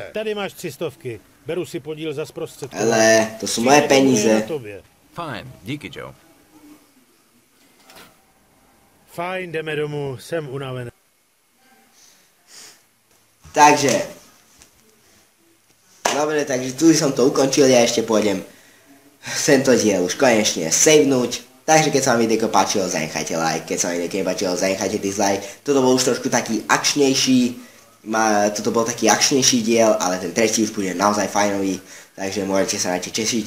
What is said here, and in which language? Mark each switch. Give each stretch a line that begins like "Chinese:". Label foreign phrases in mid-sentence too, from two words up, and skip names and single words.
Czech: Tady máš 300. Beru si podíl za zprostředkování. Hele, to jsou moje Na peníze. tobě. Fajn, díky, Joe. Fajn, jdeme domů, jsem unavený.
Slovak: Takže. Dobre, takže tu som to ukončil, ja ešte pôjdem tento diel už konečne savenúť. Takže keď sa vám video páčilo, zanechajte like, keď sa vám video nepáčilo, zanechajte dislike. Toto bol už trošku taký akčnejší, toto bol taký akčnejší diel, ale ten tretí už bude naozaj fajnový, takže môžete sa na to tešiť.